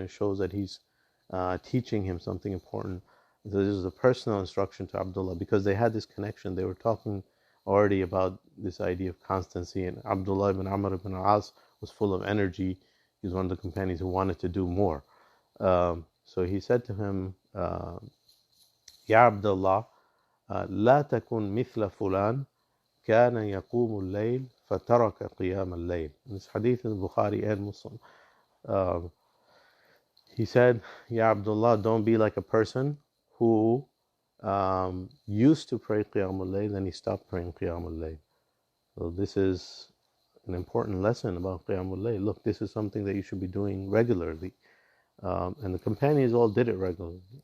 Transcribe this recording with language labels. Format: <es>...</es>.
<en>It shows that he's teaching him something important. So this is a personal instruction to Abdullah, because they had this connection. They were talking already about this idea of constancy, and Abdullah ibn Amr ibn al-As was full of energy. He was one of the companions who wanted to do more. So he said to him, Ya Abdullah,</en> <ar>لا تكن مثل فلان كان يقوم الليل فترك قيام الليل.</ar> <en>This hadith in Bukhari and Muslim. He said, Ya Abdullah, don't be like a person who used to pray Qiyamul Layl, then he stopped praying Qiyamul Layl. So this is an important lesson about Qiyamul Layl. Look, this is something that you should be doing regularly. And the companions all did it regularly.</en>